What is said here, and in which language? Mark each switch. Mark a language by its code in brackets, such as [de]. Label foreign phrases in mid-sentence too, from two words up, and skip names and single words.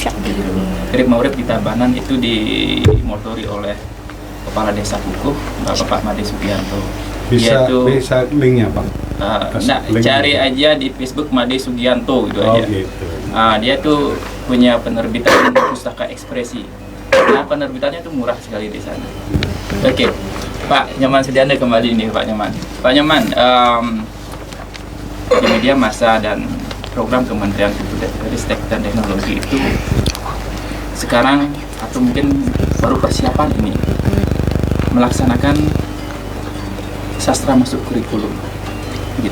[id] Grip Maurib di Tabanan itu dimotori oleh Kepala Desa Kukuh, Bapak Made Sugianto. Bisa linknya Pak? Cari aja di Facebook Made Sugianto gitu aja. Gitu. Dia tuh punya penerbitan Pustaka Ekspresi. Nah, penerbitannya tuh murah sekali di sana. Oke, Pak Nyoman Sudiana kembali nih Pak Nyoman. Pak Nyoman, di media massa dan program Kementerian Ristek dan Teknologi itu sekarang atau mungkin baru persiapan ini melaksanakan sastra masuk kurikulum gitu.